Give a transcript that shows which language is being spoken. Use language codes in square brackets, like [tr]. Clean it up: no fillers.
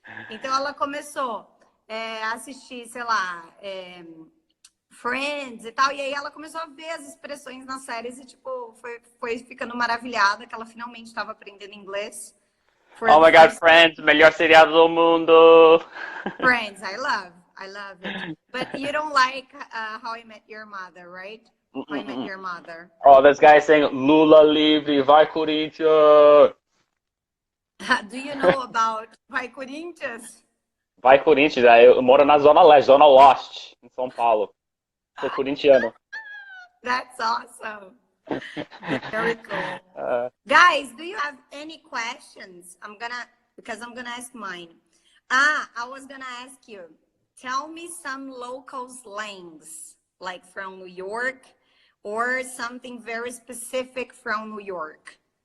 [pt] Então ela começou a assistir, sei lá, Friends e tal, e aí ela começou a ver as expressões nas séries e, tipo, foi ficando maravilhada que ela finalmente estava aprendendo inglês. [en] Oh my God, [pt] Friends, melhor seriado do mundo! [en] Friends, I love it. But you don't like How I Met Your Mother, right? How I Met Your Mother. Oh, this guy saying [pt] Lula livre, vai Corinthians! [en] Do you know about Vai Corinthians? [pt] Vai Corinthians, eu moro na Zona Leste, Zona Oeste, em São Paulo. Sou corintiano. [en] That's awesome. Very cool. Uh, Guys, do you have any questions? Because I'm gonna ask mine. I was gonna ask you, tell me some local slangs, like from New York, or something very specific from New York.